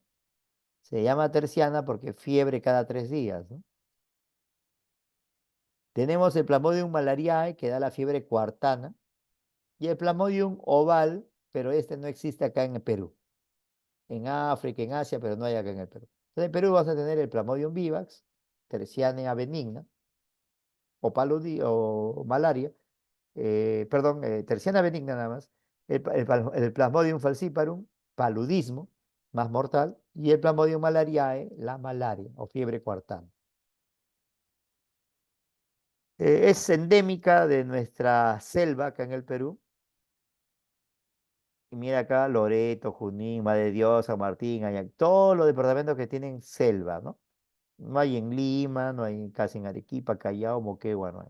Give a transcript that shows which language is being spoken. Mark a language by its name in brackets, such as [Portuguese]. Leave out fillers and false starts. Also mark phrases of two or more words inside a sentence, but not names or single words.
[Spanish] Se llama terciana porque fiebre cada 3 días, ¿no? Tenemos el Plasmodium malariae que da la fiebre cuartana y el Plasmodium oval, pero este no existe acá en el Perú. En África, en Asia, pero no hay acá en el Perú. Entonces en Perú vas a tener el Plasmodium vivax, terciana benigna o malaria, perdón, terciana benigna nada más, el Plasmodium falciparum, paludismo, más mortal, y el Plasmodium malariae, la malaria o fiebre cuartana. Es endémica de nuestra selva acá en el Perú. Y mira acá, Loreto, Junín, Madre de Dios, San Martín, Ayac, todos los departamentos que tienen selva, ¿no? No hay en Lima, no hay casi en Arequipa, Callao, Moquegua, no hay.